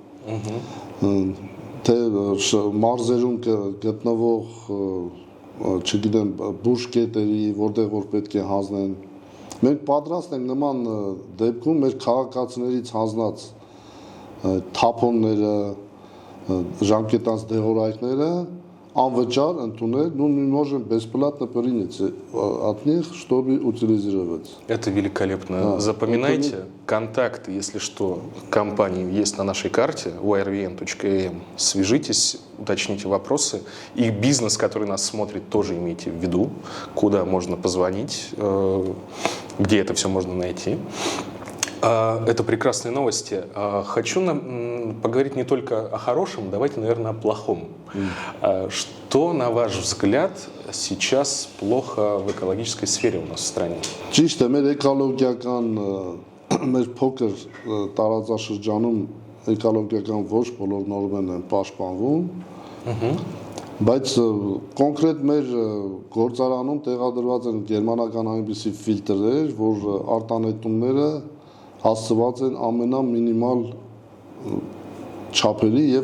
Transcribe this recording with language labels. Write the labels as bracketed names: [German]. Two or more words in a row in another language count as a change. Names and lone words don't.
[Armenian] թե մարզերում գտնվող չգիտեմ բուժկետերի, որտեղ որ պետք է հանձնեն։ Մենք պատրաստ ենք նման դեպքում մեր քաղաքացիներից հանձնած թափոնները, ժամկետանց դեղորայքները անվճար ընդունել, [Russian] ну мы можем бесплатно принять от них, чтобы утилизировать. Это великолепно. Запоминайте контакты, если что, компании есть на нашей карте yrvn.am. Свяжитесь, уточните вопросы. И бизнес, который нас смотрит, тоже имейте в виду, куда можно позвонить, где это все можно найти. Это прекрасные новости. Хочу поговорить не только о хорошем, давайте, наверное, о плохом. Что, на ваш взгляд, сейчас плохо в экологической сфере у нас в стране? [Armenian] Ճիշտ է, մեր էկոլոգիական, մեր փոքր տարածաշրջանում էկոլոգիական ոչ բոլոր նորմերն են պաշտպանվում, բայց կոնկրետ մեր գործարանում տեղադրված են գերմանական այնպիսի ֆիլտրեր, որ արտանետումները հասցված են ամենամինիմալ չափերի եւ